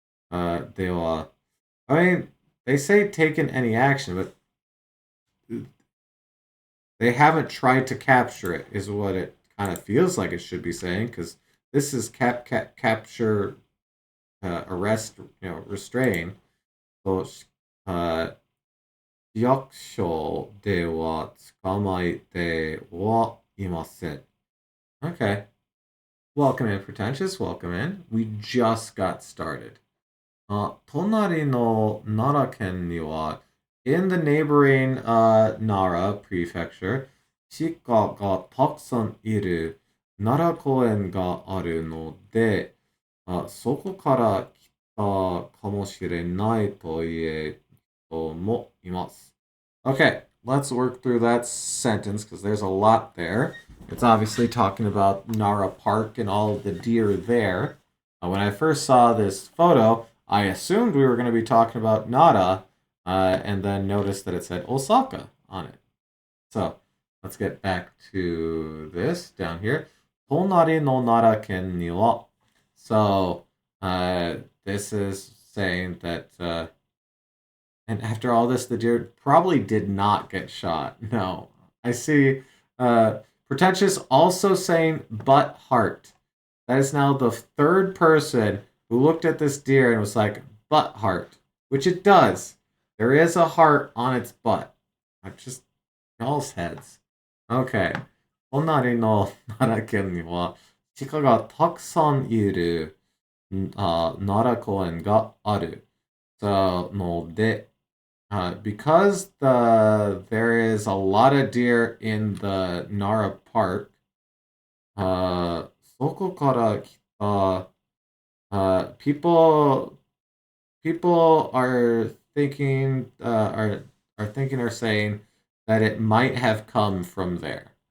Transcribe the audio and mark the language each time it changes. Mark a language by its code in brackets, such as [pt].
[en] They'll I mean, they say taken any action, but they haven't tried to capture it, is what it kind of feels like it should be saying, because this is capture, arrest, restrain. [ja] So, 役所では捕まえてはいません. [en] Okay. Welcome in, pretentious. Welcome in. We just got started. [ja] 隣の奈良県には、 [en] in the neighboring Nara prefecture, [ja] 鹿がたくさんいる奈良公園があるので、そこから来たかもしれないという人もいます。 [en] Okay, let's work through that sentence because there's a lot there. It's obviously talking about Nara Park and all of the deer there. When I first saw this photo, I assumed we were going to be talking about Nara, and then noticed that it said Osaka on it. So let's get back to this down here. [ja] Tonari no Nara ken ni wa. [en] So this is saying that, and after all this, the deer probably did not get shot. No, I see. Pretentious also saying but heart. That is now the third person who looked at this deer and was like, butt heart, which it does. There is a heart on its butt. I just y'all's heads. Okay. [ja] 隣の奈良県には鹿がたくさんいる奈良公園がある。 [en] So, ので、because there is a lot of deer in the Nara Park, [ja] そこから来た [en] people are thinking are thinking or saying that it might have come from there.